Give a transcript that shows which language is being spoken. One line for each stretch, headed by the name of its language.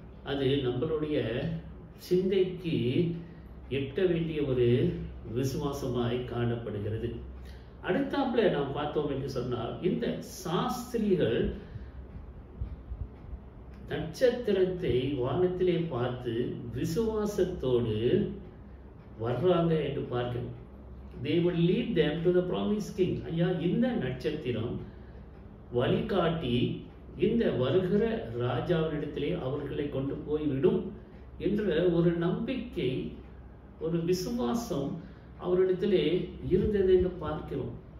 Tamil: அது நம்மளுடைய சிந்தைக்கு எட்ட வேண்டிய ஒரு விசுவாசமாய் காணப்படுகிறது. அடுத்தாப்புல நாம் பார்த்தோம் என்று சொன்னால், இந்த சாஸ்திரிகள் நட்சத்திரத்தை வானத்திலே பார்த்து விசுவாசத்தோடு வர்றாங்க என்று பார்க்கிறோம்.
English: They would lead them to the promised king.
Tamil: ஐயா, இந்த நட்சத்திரம் வழிகாட்டி இந்த வருகிற ராஜாவினிடத்திலே அவர்களை கொண்டு போய்விடும் என்ற ஒரு நம்பிக்கை, ஒரு விசுவாசம் அவரிடத்திலே இருந்தது என்று பார்க்கிறோம்.